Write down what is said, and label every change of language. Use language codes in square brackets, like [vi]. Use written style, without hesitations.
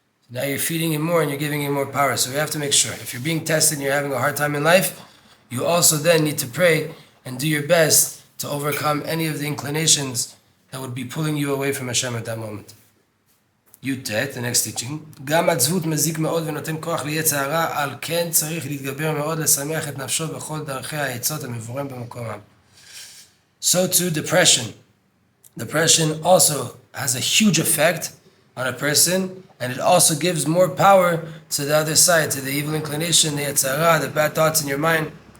[en] Now you're feeding him more and you're giving him more power. So we have to make sure, if you're being tested and you're having a hard time in life, you also then need to pray and do your best to overcome any of the inclinations that would be pulling you away from Hashem at that moment. Yutet, the next teaching. [he] גם עצבות מזיק מאוד ונותן כוח ליצר הרע, על כן צריך להתגבר מאוד לשמח את נפשו בכל דרכי העצות המבורם במקומם. [en] So too, depression. Depression also has a huge effect on a person, and it also gives more power to the other side, to the evil inclination, the Yetzer Hara, the bad thoughts in your mind.